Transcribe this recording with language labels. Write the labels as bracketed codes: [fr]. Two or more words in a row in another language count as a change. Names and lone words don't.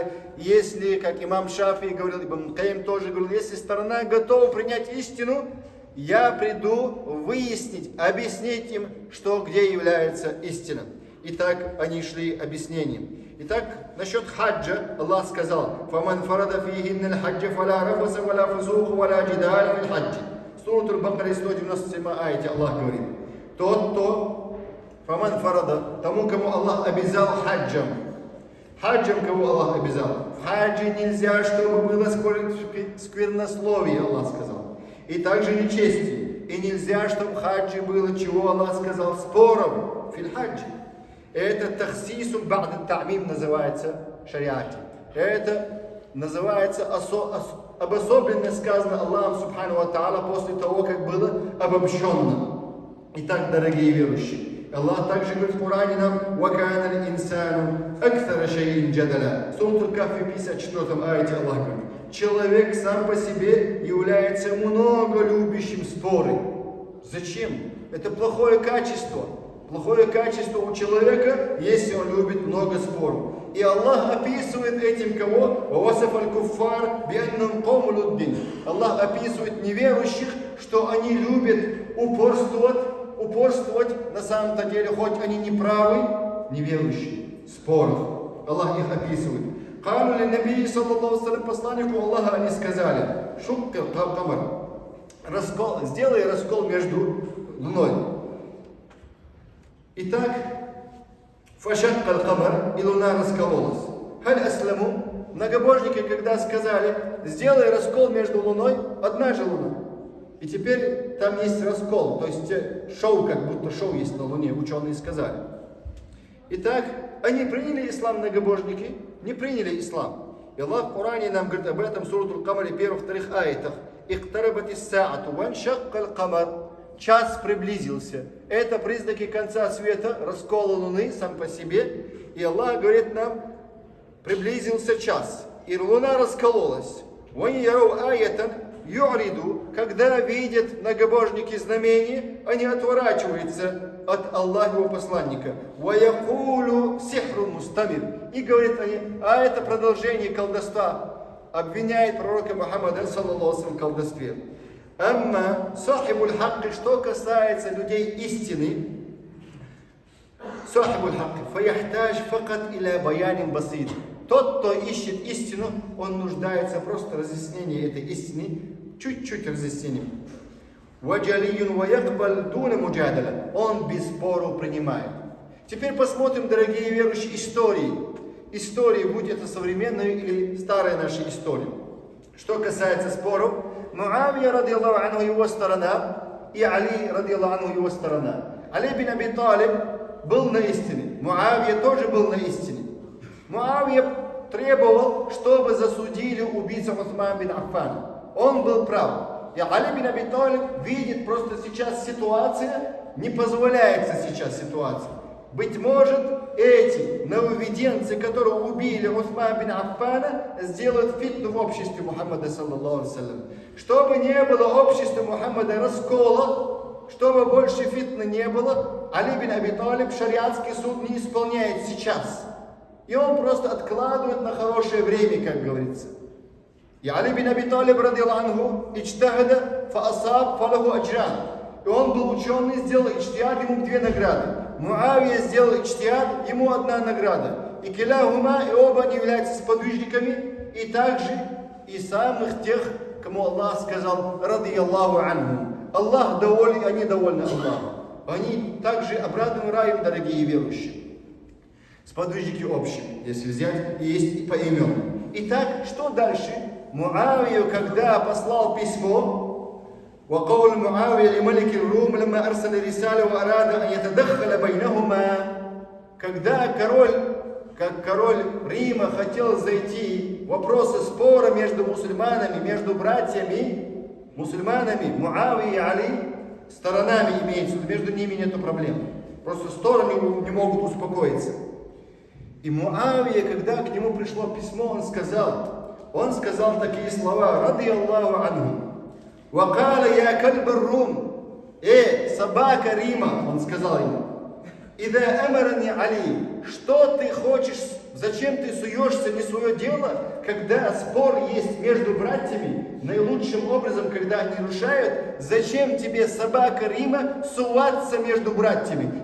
[ru] Если, как имам Шафии говорил, Ибн Каим тоже говорил, если сторона готова принять истину, я приду выяснить, объяснить им, что где является истина. Итак, они шли объяснением. Итак, насчет хаджа Аллах сказал: [ar] «فمن فرض فيهن الحج فلا رفث ولا فسوق ولا جدال في الحج». [ru] Сура Аль-Бакара 197 аяте Аллах говорит: тот, кто [ar] فمن فرض, [ru] тому, кому Аллах обязал хаджем. Хаджем кого Аллах обязал? В хаджи нельзя, чтобы было сквернословие, Аллах сказал. И также нечестие. И нельзя, чтобы в хаджи было, чего Аллах сказал, спором. [ar] في الحج. [ru] Это [ar] تخصيص بعد تعميم [ru] называется в шариате. Это называется обособленно сказано Аллахом [ar] سبحانه وتعالى [ru] после того, как было обобщенно. Итак, дорогие верующие, Аллах также говорит в Коране нам: [ar] «وكان الإنسان أكثر شيء جدلا». [ru] Сура Аль-Кафи 54 аяте Аллах говорит: человек сам по себе является много любящим споры. Зачем? Это плохое качество. Плохое качество у человека, если он любит много споров. И Аллах описывает этим кого? Аллах описывает неверующих, что они любят упорствовать на самом-то деле, хоть они не правы, неверующие, споров. Аллах их описывает. [ar] قالوا للنبي صلى الله عليه, [ru] посланнику Аллаха, они сказали: [ar] شق القمر, [ru] сделай раскол между луной. Итак, [ar] فانشق القمر, [ru] и луна раскололась. [ar] هل أسلموا, [ru] многобожники, когда сказали: сделай раскол между луной, одна же луна. И теперь там есть раскол, то есть шоу, как будто шоу есть на луне, ученые сказали. Итак, они приняли ислам, многобожники, не приняли ислам. И Аллах в Коране нам говорит об этом в суре Аль-Камаре, 1-2 аятах. [ar] اقتربت الساعة وانشق القمر. [ru] Час приблизился. Это признаки конца света, раскола луны сам по себе. И Аллах говорит нам: приблизился час, и луна раскололась. Когда видят многобожники знамения, они отворачиваются от Аллаха его посланника. И говорят они: а это продолжение колдовства. Обвиняет пророка Мухаммада [ar] صلى الله عليه وسلم [ru] в колдовстве. [ar] أما صاحب الحق, [ru] что касается людей истины, [ar] صاحب الحق, فيحتاج فقط إلى بيان بسيط. [ru] Тот, кто ищет истину, он нуждается просто в разъяснении этой истины, чуть-чуть разъяснением. [ar] وجلي ويقبل دون مجادلة, [ru] он без спору принимает. Теперь посмотрим, дорогие верующие, истории, будь это современная или старая наша история. Что касается споров, Муавия, [ar] رضي الله عنه, [ru] его сторона, и Али, [ar] رضي الله عنه, [ru] его сторона. Али бин Аби Талиб был на истине, Муавия тоже был на истине. Муавия требовал, чтобы засудили убийцу Усмана бин Аффана. Он был прав. И Али бин Аби Талиб видит, просто сейчас ситуация, не позволяется сейчас ситуация. Быть может, эти нововведенцы, которые убили Усмана бин Аффана, сделают фитну в обществе Мухаммада [ar] صلى الله عليه وسلم. [ru] Чтобы не было общества Мухаммада раскола, чтобы больше фитны не было, Али бин Аби Талиб шариатский суд не исполняет сейчас. И он просто откладывает на хорошее время, как говорится. [ar] И Али бин Аби Талиб, رضي الله عنه, اجتهد فأصاب فله أجران. [ru] И он был ученый, сделал ичтиад, ему 2 награды. Муавия сделал ичтиад, ему 1 награда. И киляхума, и оба они являются сподвижниками. И также и самых тех, кому Аллах сказал [ar] «رضي الله عنهم». [ru] Аллах доволен, они довольны Аллахом. Они также обрадованы раем, дорогие верующие. Сподвижники общие, если взять, есть и поименно. Итак, что дальше? Муавию, когда послал письмо, [ar] وقول معاوية لملك الروم لما أرسل رسالة وأراد أن يتدخل بينهما, [ru] когда король Рима хотел зайти в вопросы спора между мусульманами, между братьями, мусульманами, Муавия и Али, сторонами имеется, между ними нет проблем. Просто стороны не могут успокоиться. И Муавия, когда к нему пришло письмо, он сказал такие слова: [ar] «رضي الله عنه». «وقال يا كلب الروم». [ru] Собака Рима, он сказал ему. [ar] «إذا أمرني علي». [ru] Что ты хочешь, зачем ты суешься, не свое дело, когда спор есть между братьями, наилучшим образом, когда они нарушают, зачем тебе, собака Рима, суваться между братьями?